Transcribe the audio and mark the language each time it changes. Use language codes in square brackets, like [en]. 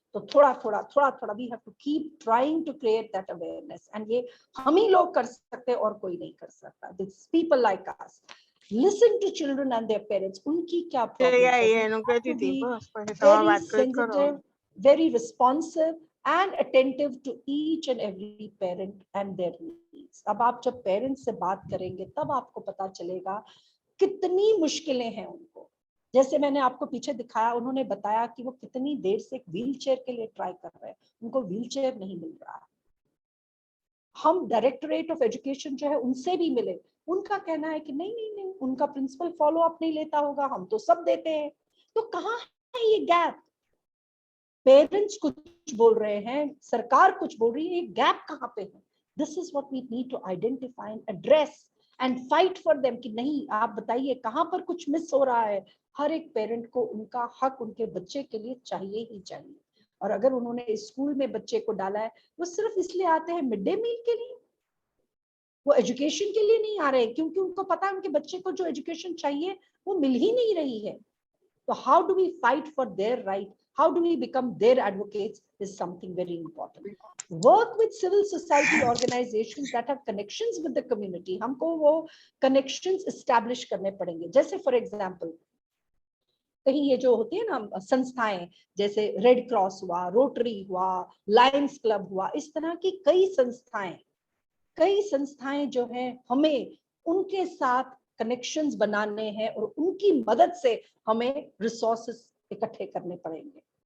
[hi] तो थोड़ा थोड़ा [en] we have to keep trying to create that awareness, [hi] and ये हम ही लोग कर सकते हैं और कोई नहीं कर सकता। [en] this people like us listen to children and their parents, [hi] उनकी क्या प्रॉब्लम है, [en] Very sensitive, very responsive and attentive to each and every parent and their needs. [hi] अब आप जब पेरेंट्स से बात करेंगे तब आपको पता चलेगा कितनी मुश्किलें हैं उनको। जैसे मैंने आपको पीछे दिखाया, उन्होंने बताया कि वो कितनी देर से एक व्हील चेयर के लिए ट्राई कर रहे हैं, उनको व्हील चेयर नहीं मिल रहा। हम डायरेक्टरेट ऑफ एजुकेशन जो है उनसे भी मिले, उनका कहना है कि नहीं नहीं नहीं, उनका प्रिंसिपल फॉलो अप नहीं लेता होगा, हम तो सब देते हैं। तो कहाँ है ये गैप? पेरेंट्स कुछ बोल रहे हैं, सरकार कुछ बोल रही है, ये गैप कहाँ पे है? [en] this is what we need to identify and address and fight for them [hi] कि नहीं, आप बताइए कहाँ पर कुछ मिस हो रहा है। हर एक पेरेंट को उनका हक उनके बच्चे के लिए चाहिए ही चाहिए। और अगर उन्होंने स्कूल में बच्चे को डाला है, वो सिर्फ इसलिए आते हैं मिड डे मील के लिए, वो एजुकेशन के लिए नहीं आ रहे, क्योंकि उनको पता है उनके बच्चे को जो एजुकेशन चाहिए वो मिल ही नहीं रही है। [en] तो how do we fight for their right, how do we become their advocates is something very important. Work with civil society organizations that have connections with the community. [hi] हमको वो connections establish करने पड़ेंगे। जैसे for example, कहीं ये जो होती है ना संस्थाएं, जैसे रेड क्रॉस हुआ, रोटरी हुआ, लायंस क्लब हुआ, इस तरह की कई संस्थाएं जो हैं, हमें उनके साथ कनेक्शंस बनाने हैं और उनकी मदद से हमें रिसोर्सेस इकट्ठे करने पड़ेंगे।